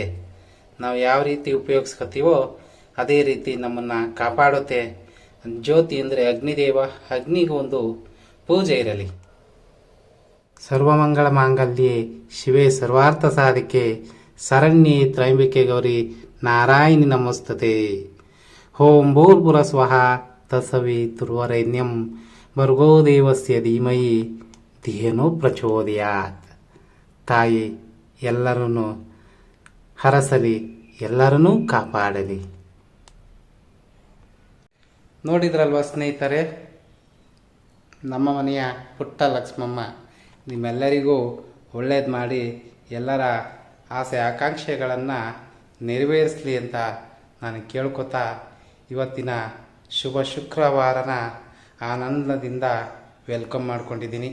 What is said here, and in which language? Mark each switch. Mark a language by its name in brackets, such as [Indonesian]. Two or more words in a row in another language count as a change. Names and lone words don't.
[Kannada] ನಾವು ಯಾವ ರೀತಿ ಉಪಯೋಗಿಸ್ಕೊತೀವೋ ಅದೇ ರೀತಿ ನಮ್ಮನ್ನು ಕಾಪಾಡುತ್ತೆ. ಜ್ಯೋತಿ ಅಂದರೆ ಅಗ್ನಿದೇವ, ಅಗ್ನಿಗೆ ಒಂದು ಪೂಜೆ ಇರಲಿ. [Sanskrit] ಸರ್ವಮಂಗಳ ಮಾಂಗಲ್ಯೆ ಶಿವೇ ಸರ್ವಾರ್ಥ ಸಾಧಿಕೆ ಶರಣ್ಯೆ ತ್ರೈಂಬಿಕೆ ಗೌರಿ ನಾರಾಯಣಿ ನಮಸ್ತತೆ. ಓಂ ಭೂರ್ಭುವಃ ಸ್ವಃ ತತ್ಸವಿತುರ್ವರೆಣ್ಯಂ ಭರ್ಗೋ ದೇವಸ್ಯ ಧೀಮಹಿ ಧಿಯೋ ಪ್ರಚೋದಯಾತ್. [Kannada] ತಾಯಿ ಎಲ್ಲರನ್ನೂ ಹರಸಲಿ, ಎಲ್ಲರನ್ನೂ ಕಾಪಾಡಲಿ. ನೋಡಿದ್ರಲ್ವ ಸ್ನೇಹಿತರೆ, ನಮ್ಮ ಮನೆಯ ಪುಟ್ಟ ಲಕ್ಷ್ಮಮ್ಮ ನಿಮ್ಮೆಲ್ಲರಿಗೂ ಒಳ್ಳೇದು ಮಾಡಿ ಎಲ್ಲರ ಆಸೆ ಆಕಾಂಕ್ಷೆಗಳನ್ನು ನೆರವೇರಿಸಲಿ ಅಂತ ನಾನು ಕೇಳ್ಕೊತಾ ಇವತ್ತಿನ ಶುಭ ಶುಕ್ರವಾರನ ಆನಂದದಿಂದ ವೆಲ್ಕಮ್ ಮಾಡ್ಕೊಂಡಿದ್ದೀನಿ.